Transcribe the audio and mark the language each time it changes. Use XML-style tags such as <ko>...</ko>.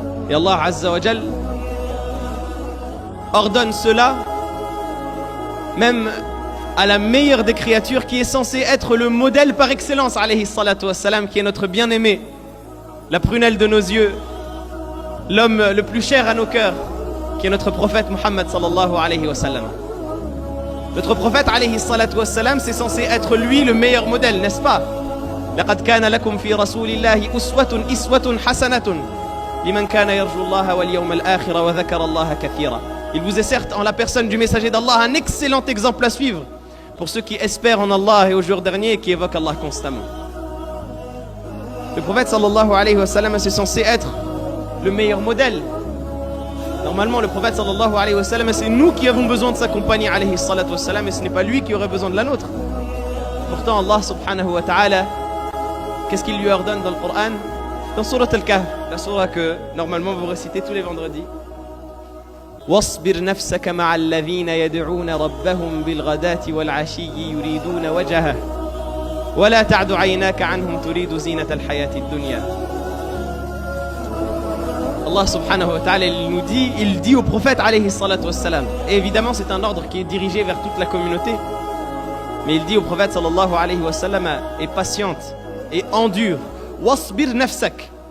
<fr>Et Allah azza wa jal ordonne cela même à la meilleure des créatures qui est censée être le modèle par excellence, alayhi salatu wassalam, qui est notre bien-aimé, la prunelle de nos yeux, l'homme le plus cher à nos cœurs, qui est notre prophète Muhammad sallallahu alayhi wa sallam. Notre prophète alayhi salatu wassalam, c'est censé être lui le meilleur modèle, n'est-ce pas?</fr> <ar>لقد كان لكم في رسول الله أسوة حسنة لمن كان يرجو الله واليوم الآخر وذكر الله كثيرا.</ar> <fr>Il vous est certes en la personne du messager d'Allah un excellent exemple à suivre pour ceux qui espèrent en Allah et au jour dernier et qui évoquent Allah constamment. Le prophète sallallahu alayhi wa sallam, c'est censé être le meilleur modèle. Normalement, le prophète sallallahu alayhi wa sallam, c'est nous qui avons besoin de sa compagnie alayhi salatu wa sallam, et ce n'est pas lui qui aurait besoin de la nôtre. Pourtant, Allah subhanahu wa ta'ala, qu'est-ce qu'il lui ordonne dans le Coran? Dans Surat Al-Kahf, la surah que normalement vous récitez tous les vendredis.</fr> <ar>واصبر نفسك مع الذين يدعون ربهم بالغداة والعشي يريدون وجهه ولا تعد عيناك عنهم تريد زينة الحياة الدنيا.</ar> <fr>Allah subhanahu wa ta'ala il dit au prophète alayhi salatu wassalam, et évidemment c'est un ordre qui est dirigé vers toute la communauté, mais il dit au prophète sallallahu alayhi wa sallam, et patiente et endure,</fr> <ar>wasbir nafsak.</ar>